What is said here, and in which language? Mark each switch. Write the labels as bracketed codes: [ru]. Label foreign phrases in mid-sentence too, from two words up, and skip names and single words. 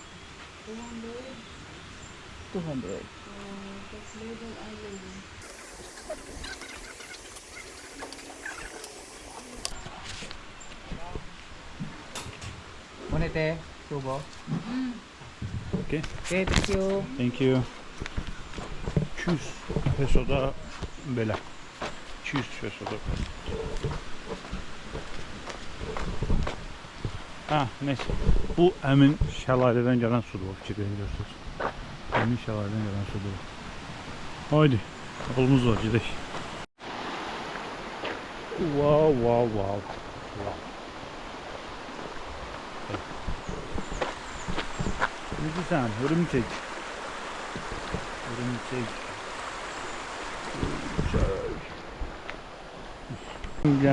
[en] 200. Monete, tubo. Okay. Okay, thank you. Thank you. [az] 200 peso da belə. 200 peso da. Ha, neyse. Bu həmin şəlalədən gələn sudur, o fikir verirsiniz. Həmin şəlalədən gələn sudur. Haydi, yolumuz var, gedək. Wow. [tr] Ne sen? Örümcek. Güzel.